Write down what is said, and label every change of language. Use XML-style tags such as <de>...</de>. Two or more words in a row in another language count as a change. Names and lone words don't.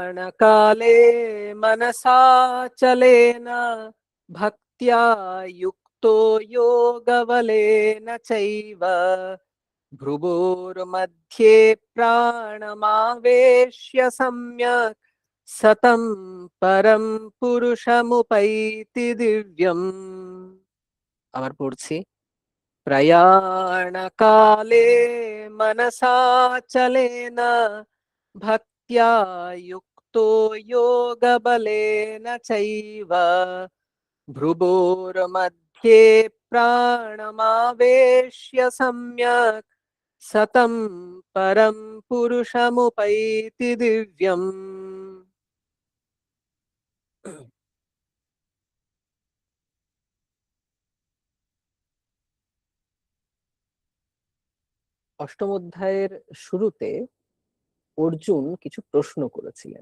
<sa>प्रयाणकाले मनसाचलेन भक्त्या युक्तो युक्तो योगबलेन चैव भ्रुवोर्मध्ये प्राणमावेश्य सम्यक् सतं परं पुरुषमुपैति दिव्यम्।</sa> <bn>আবার পড়ছি।</bn> <sa>प्रयाणकाले मनसाचलेन भक्त्या युक्तो योगबलेन चैव भ्रुवोर्मध्ये प्राणमावेश्य सम्यक् सतं परं पुरुषमुपैति दिव्यम्।</sa> <bn>অষ্টম অধ্যায়ের শুরুতে অর্জুন কিছু প্রশ্ন করেছিলেন।</bn>